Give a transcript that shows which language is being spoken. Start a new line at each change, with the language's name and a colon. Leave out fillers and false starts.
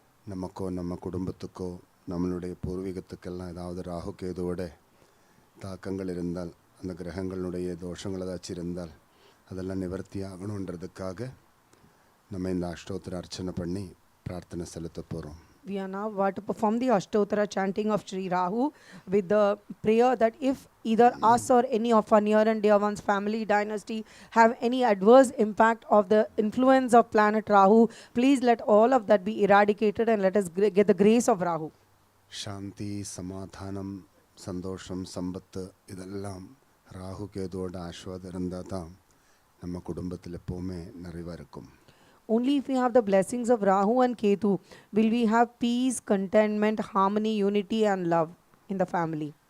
Tamil: நமக்கோ நம்ம குடும்பத்துக்கோ நம்மளுடைய பூர்வீகத்துக்கெல்லாம் ஏதாவது ராகு கேதுவோட தாக்கங்கள் இருந்தால், அந்த கிரகங்களுடைய தோஷங்கள் ஏதாச்சும் இருந்தால் அதெல்லாம் நிவர்த்தி ஆகணுன்றதுக்காக நம்ம இந்த அஷ்டோத்திர அர்ச்சனை பண்ணி பிரார்த்தனை செலுத்த போகிறோம்.
English: We are now about to perform the Ashtottara chanting of Sri Rahu with the prayer that if either us or any of our near and dear ones, family, dynasty have any adverse impact of the influence of planet Rahu, please let all of that be eradicated and let us get the grace of Rahu.
Tamil: சாந்தி, சமாதானம், சந்தோஷம், சம்பத்து இதெல்லாம் ராகு கேதுவோட ஆசீர்வாதம் இருந்தால் தான் நம்ம குடும்பத்தில் எப்போவுமே நிறைவாக இருக்கும்.
English: Only if we have the blessings of Rahu and Ketu will we have peace, contentment, harmony, unity and love in the family.